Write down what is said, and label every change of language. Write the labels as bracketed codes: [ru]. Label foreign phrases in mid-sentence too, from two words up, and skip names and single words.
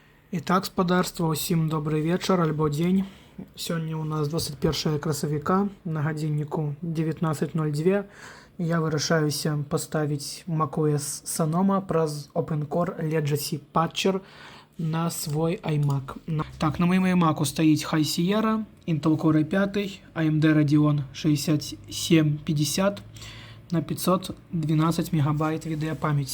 [ru] Итак, [be] спадарства, усім добрый вечар альбо дзень. Сёння у нас 21 красавіка, на гадзінніку 19:02. Я вырашаюся паставіць macOS Sonoma праз OpenCore Legacy Patcher на свой iMac. Так, на моем iMac стаіць High Sierra, Intel Core i5, AMD Radeon 6750 на 512 мегабайт відэапамяці.